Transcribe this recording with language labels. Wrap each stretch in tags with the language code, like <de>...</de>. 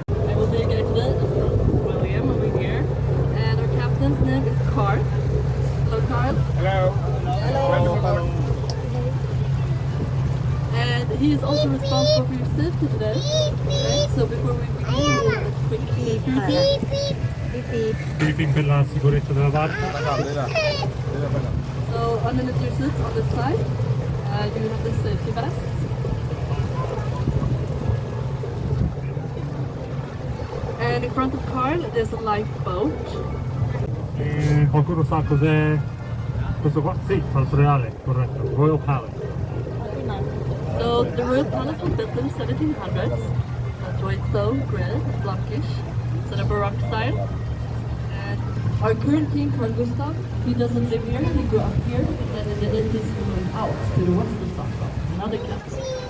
<en>I will take exit from William over here. And our captain's name is Carl. Hello, Carl. Hello. Hello. And he is also responsible for your safety today. Okay? So before we begin, we will have a quick security.</en> <it>Briefing per la sicurezza della barca.</it> <en>So underneath your seats on this side, you have the safety vests. And in front of Carl, there's a lifeboat.</en> <it>Qualcuno sa cos'è questo qua? Sì, falso reale, corretto.</it> <en>Royal Palace. So the Royal Palace was built in the 1700s. That's why it's so gray, blockish. It's in a Baroque style. And our current king, Carl Gustaf, he doesn't live here. He grew up here, and in the 80s he moved out to the west of Stockholm, another castle.</en>